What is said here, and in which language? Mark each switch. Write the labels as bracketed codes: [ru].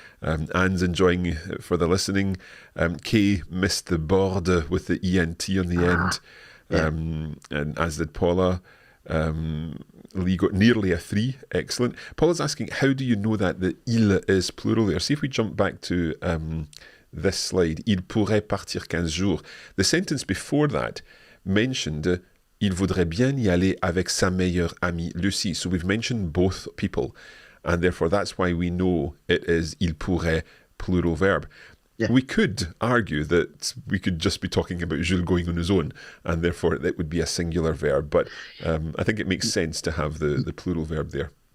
[en] Anne's enjoying it for the listening. Kay missed the board with the ENT on the end, and as did Paula. Lee got nearly a 3. Excellent. Paula's asking, how do you know that the il is plural there? See if we jump back to this slide. [fr] Il pourrait partir 15 jours. [en] The sentence before that mentioned [fr] il voudrait bien y aller avec sa meilleure amie Lucie. [en] So we've mentioned both people, and therefore that's why we know it is [fr] il pourrait [en] plural verb. Yeah. We could argue that we could just be talking about Jules going on his own, and therefore it would be a singular verb. But I think it makes sense to have the plural verb there.